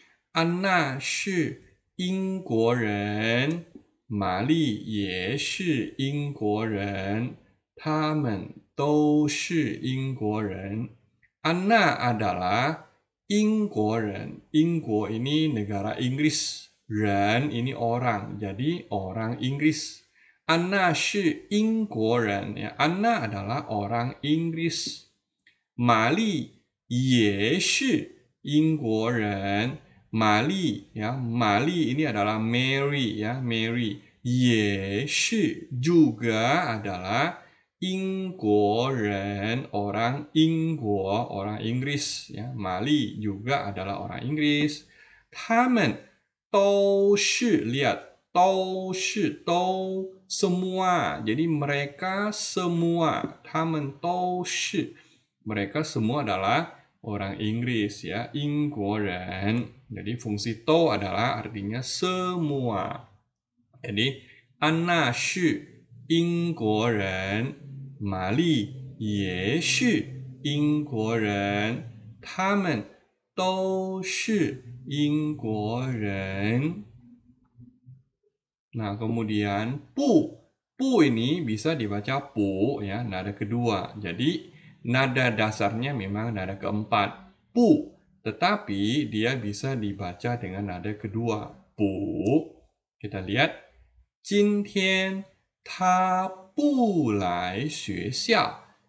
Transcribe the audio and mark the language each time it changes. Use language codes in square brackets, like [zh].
[zh] Anna 是英国人，玛丽也是英国人，他们都是英国人。 [id] Anna adalah [zh] 英国人， [id] 英国 ini negara Inggris, ren ini orang, jadi orang Inggris. Anna [zh] 是英国人 [id] ya, Anna adalah orang Inggris. [zh] 玛丽也是英国人。 [id] 玛丽 ya, 玛丽 ini adalah Mary ya, Mary. [zh] 也是 [id] juga adalah [zh] 英国人, [id] orang orang Inggris ya. 玛丽 juga adalah orang Inggris. [zh] 他们都是 [id] lihat, [zh] 都是 都 [id] semua. Jadi mereka semua, [zh] 他们都是 [id] mereka semua adalah orang Inggris ya, [zh] 英国人. [id] Jadi fungsi to adalah artinya semua. Jadi [zh] Anna 是英国人，玛丽也是英国人，他们都是英国人. [id] Nah, kemudian pu ini bisa dibaca pu ya, nada kedua. Jadi nada dasarnya memang nada keempat, pu, tetapi dia bisa dibaca dengan nada kedua, pu. Kita lihat, [zh] 今天他不来学校.